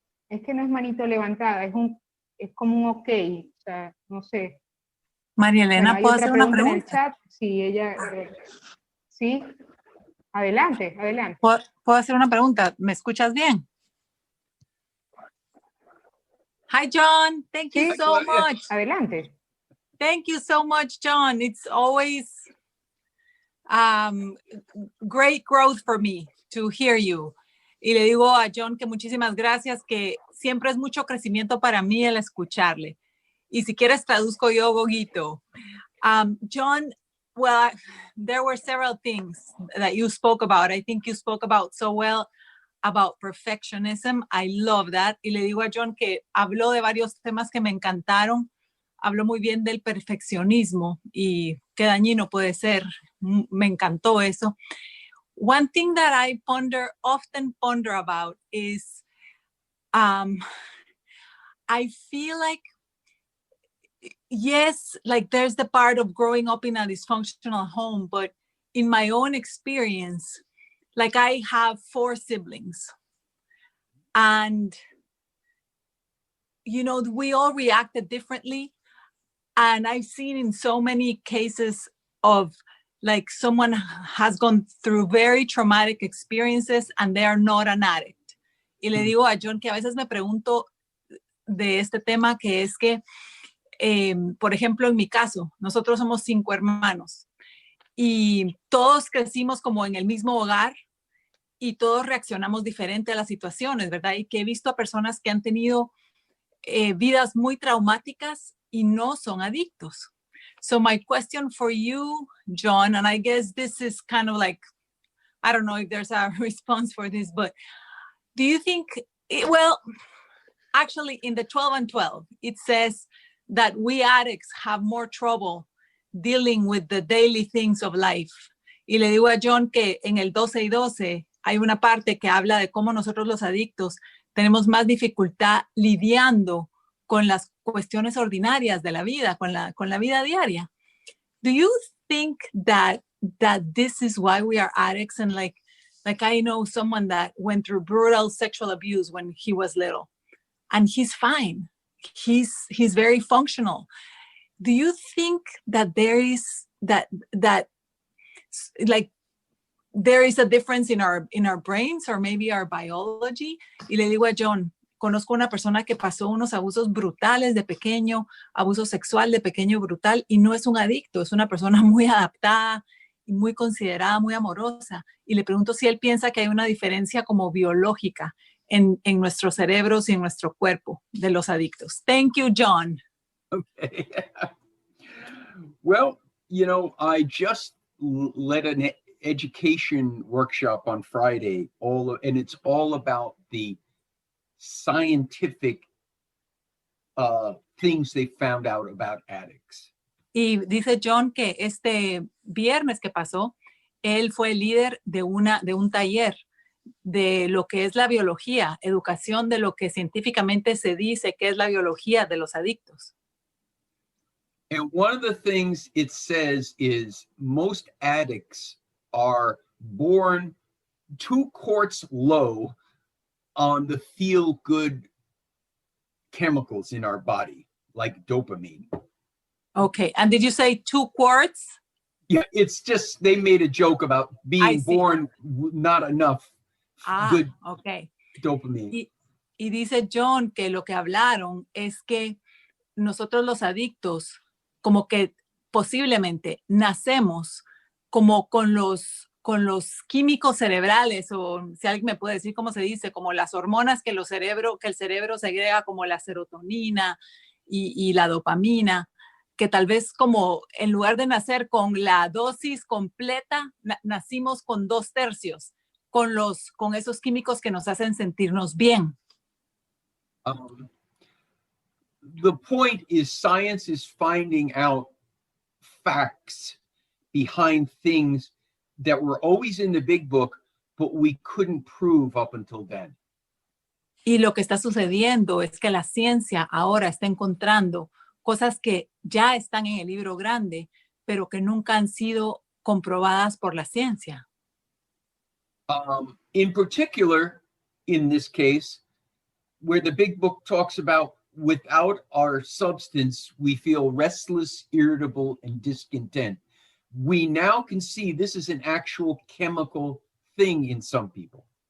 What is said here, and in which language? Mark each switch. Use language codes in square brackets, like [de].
[es] Es que no es manito levantada, es como un ok, o sea, no sé. María Elena, Bueno, ¿puedo hacer una pregunta? En el chat, sí, ella, sí, adelante. ¿Puedo hacer una pregunta? ¿Me escuchas bien? [en] Hi, John, thank you so much. [es] Adelante. [en] Thank you so much, John. It's always great growth for me to hear you. [es] Y le digo a John que muchísimas gracias, que siempre es mucho crecimiento para mí el escucharle. Y si quieres traduzco yo, Goguito. [en] John, well, there were several things that you spoke about. I think you spoke about so well about perfectionism. I love that. [es] Y le digo a John que habló de varios temas que me encantaron. Habló muy bien del perfeccionismo y qué dañino puede ser. Me encantó eso. [en] One thing that I often ponder about is I feel like, yes, like there's the part of growing up in a dysfunctional home, but in my own experience, like I have 4 siblings and, you know, we all reacted differently. And I've seen in so many cases of like someone has gone through very traumatic experiences and they are not an addict. [es] Y le digo a John que a veces me pregunto de este tema, que es que, por ejemplo, en mi caso, nosotros somos 5 hermanos y todos crecimos como en el mismo hogar y todos reaccionamos diferente a las situaciones, ¿verdad? Y que he visto a personas que han tenido vidas muy traumáticas y no son adictos. [en] So my question for you, John, and I guess this is kind of like, I don't know if there's a response for this, but do you think, well, actually in the 12 and 12, it says that we addicts have more trouble dealing with the daily things of life. [es] Y le digo a John que en el 12 y 12 hay una parte que habla de cómo nosotros los adictos tenemos más dificultad lidiando con las cuestiones ordinarias de la vida, con la vida diaria. [en] Do you think that this is why we are addicts? And like I know someone that went through brutal sexual abuse when he was little, and he's fine. He's very functional. Do you think that there is that like there is a difference in our brains or maybe our biology. [es] Y le digo a John, conozco una persona que pasó unos abusos brutales de pequeño, abuso sexual de pequeño brutal, y no es un adicto, es una persona muy adaptada y muy considerada, muy amorosa. Y le pregunto si él piensa que hay una diferencia como biológica en nuestros cerebros y en nuestro cuerpo de los adictos. [en] Thank you, John. Okay. Well, you know, I just led an education workshop on Friday, and it's all about the scientific things they found out about addicts. [es] Y dice John que este viernes que pasó, él fue el líder de un taller de lo que es la biología, educación de lo que científicamente se dice que es la biología de los adictos. [en] And one of the things it says is most addicts are born 2 quarts low on the feel-good chemicals in our body, like dopamine. Okay, and did you say 2 quarts? Yeah, it's just, they made a joke about being born not enough good okay. dopamine. [es] Y dice John que lo que hablaron es que nosotros los adictos, como que posiblemente nacemos como con los químicos cerebrales, o si alguien me puede decir cómo se dice, como las hormonas que el cerebro segrega, como la serotonina y la dopamina, que tal vez como en lugar de nacer con la dosis completa, nacimos con 2/3, con esos químicos que nos hacen sentirnos bien. [en] The point is science is finding out facts behind things that were always in the big book, but we couldn't prove up until then. [es] Y lo que está sucediendo es que la ciencia ahora está encontrando cosas que ya están en el libro grande, pero que nunca han sido comprobadas por la ciencia. [en] In particular, in this case, where the big book talks about without our substance, we feel restless, irritable, and discontent. We now can see this is an actual chemical thing in some people.